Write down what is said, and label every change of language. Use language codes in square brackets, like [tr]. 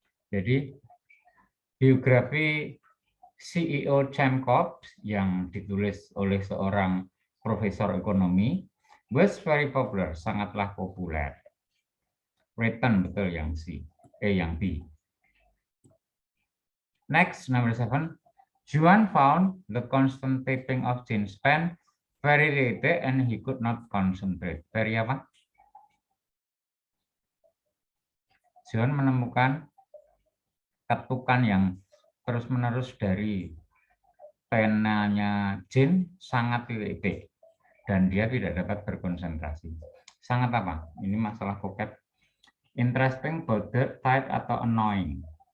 [id] Jadi biografi CEO Chemkov yang ditulis oleh seorang profesor ekonomi [en] was very popular, [id] sangatlah populer. Written betul yang C, yang B. [en] Next, number 7. Juan found the constant tapping of Jane's pen very irritating and he could not concentrate. [id] Very apa? Juan menemukan ketukan yang terus-menerus dari penanya Jane sangat irritating dan dia tidak dapat berkonsentrasi. Sangat apa? Ini masalah vocab. Interesting, bothered, tired, atau annoying.